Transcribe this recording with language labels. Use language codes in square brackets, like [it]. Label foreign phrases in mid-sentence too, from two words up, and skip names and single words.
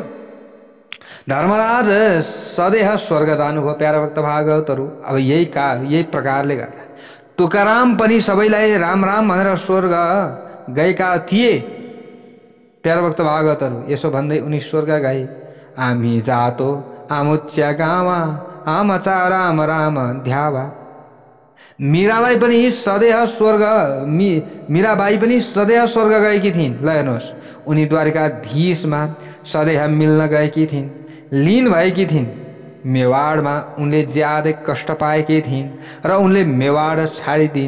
[ne] धर्मराज सदेह स्वर्ग जानुभयो। प्यारा भक्त भागवतहरू, अब यही प्रकारले गर्दा तुकाराम पनि सबैलाई राम राम भनेर स्वर्ग गएका थिए। प्यारा भक्त भागवतहरू, यसो भन्दै उनी स्वर्ग गए। [mr] आमी जातो आमुच्या गावा आमचा राम राम ध्यावा। [ne] मीरालाई पनि सदैव स्वर्ग मीराबाई पनि सदैव स्वर्ग गएकी थिइन्। ल हेर्नुहोस्, उनी द्वारिकाधीशमा सदैव मिल्न गएकी थिइन्, लीन भएकी थिइन्। मेवाडमा उनले ज्यादै कष्ट पाएकी थिइन् र उनले मेवाड छाडिदिन्।